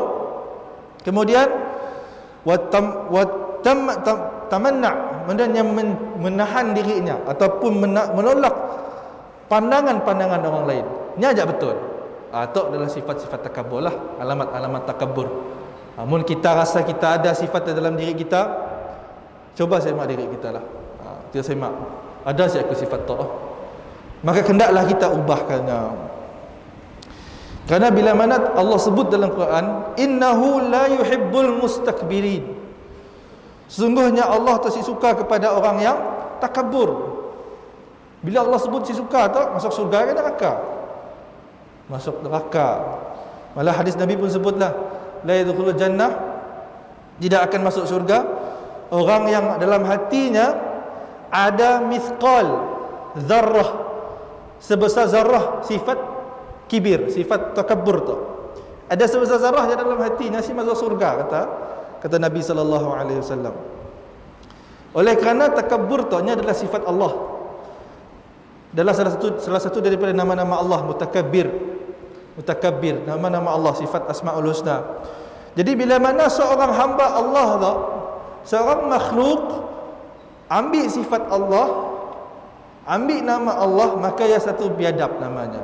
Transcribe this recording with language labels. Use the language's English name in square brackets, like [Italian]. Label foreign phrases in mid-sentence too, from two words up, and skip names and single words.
[Malay] Kemudian tamanna, kemudian yang menahan dirinya ataupun menolak pandangan-pandangan orang lain. Ini aja betul. Itu adalah sifat-sifat takabbur lah, alamat-alamat takabbur. Namun kita rasa kita ada sifat dalam diri kita, coba semak diri kita lah. Kita semak, ada sih aku sifat tu. Maka hendaklah kita ubahkannya. Kerana bila mana Allah sebut dalam Quran, [Arabic] إنه لا يحب المستكبرين, [Malay] sesungguhnya Allah tak suka kepada orang yang takabur. Bila Allah sebut si suka tu, masuk surga ke neraka? Masuk neraka. Malah hadis Nabi pun sebutlah, [Arabic] لا يدخل الجنة, [Malay] tidak akan masuk surga orang yang dalam hatinya ada [Arabic] مثقال ذرة, [Malay] sebesar zarrah sifat kibir, sifat takabur tu. Ada sebesar zarrah di dalam hatinya, si masuk surga, kata Nabi [Arabic] صلى الله عليه وسلم. [Malay] Oleh kerana takabur tu adalah sifat Allah. Adalah salah satu daripada nama-nama Allah, mutakabbir. Mutakabbir, nama-nama Allah, sifat Asmaul Husna. Jadi bila mana seorang hamba Allah tu, seorang makhluk ambil sifat Allah, ambil nama Allah, maka ia satu biadab namanya.